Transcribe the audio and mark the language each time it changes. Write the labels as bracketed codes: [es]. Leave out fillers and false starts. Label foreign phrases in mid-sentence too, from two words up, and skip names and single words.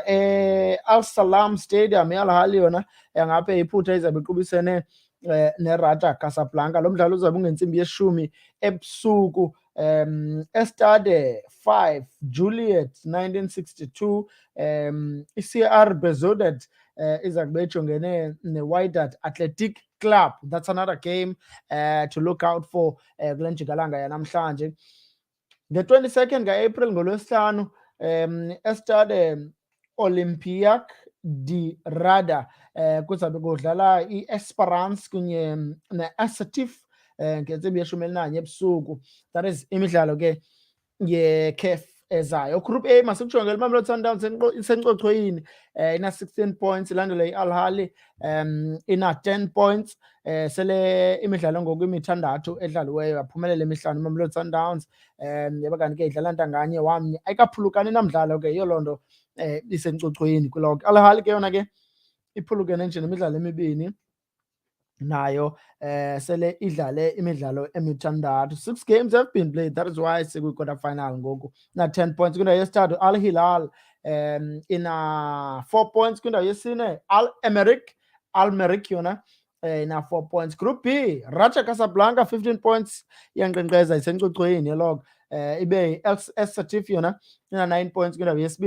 [xh] Al Salam Stadium Al Ahly yona ngapha iphutha izabe iqubisene neRaja Casablanca. Lo mdlalo uzabe ungentsimbi yeshumi ebusuku. Estade 5 Juliet 1962 iCR Bezodet izabe ijongene neWydad Athletic Club. [en] That's another game to look out for [xh] kule njikalanga yanamhlanje. Nge-22nd ka-April ngolwesihlanu Estade Olympiac de Rada kuzabe kudlala i-Esperance kunye ne-Assetif ngentsimbi yeshumi elinanye ebusuku. [en] That is [xh] imidlalo ke ye-CAF ezayo. Group A masikujongele iMamelodi Sundowns isencochoyini ina-16 points, ilandela i-Al Ahly ina-10 points. Sele imidlalo ngoku imithandathu edlaliweyo yaphumelela emihlanu iMamelodi Sundowns. Yaba kanti ke idlala ntanganye wamnye, ayikaphulukani namdlalo ke, yiyo loo nto isencochoyini kuloko. Al Ahly ke yona ke iphulukene nje nemidlalo emibini nayo sele idlale imidlalo emithandathu. [en] 6 games have been played, that is why [xh] sekwi-quarter final ngoku na-10 points. Kwindawo yesithathu Al Hilal ina 4 points. Kwindawo yesine Al Merrikh yona ina 4 points. Group B Raja Casablanca 15 points iyankqenkqeza isencochoyini elog. Ibe Assetif yona ina 9 points kwindawo yesibini.